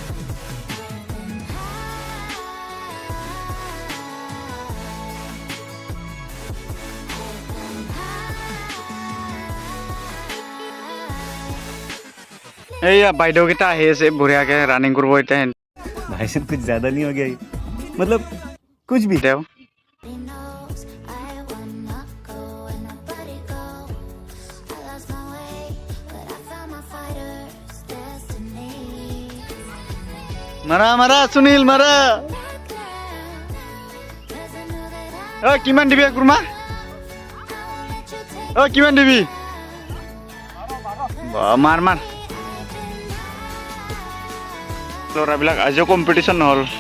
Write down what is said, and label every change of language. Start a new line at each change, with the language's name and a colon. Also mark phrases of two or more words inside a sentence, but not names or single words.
Assamese: এইয়া বাইদেউ কেইটা আহি আছে বঢ়িয়াকে ৰানিং কৰিব এতিয়া
Hindi: भाई साहब कुछ ज्यादा नहीं हो गया ये? मतलब कुछ भी
Assamese: দেও মাৰা মাৰা সুনীল মাৰা ও কিমান দিবি কুৰমা ও কিমান দিবি মাৰ মাৰ ল'ৰাবিলাক আজিও কম্পিটিশ্যন নহ'ল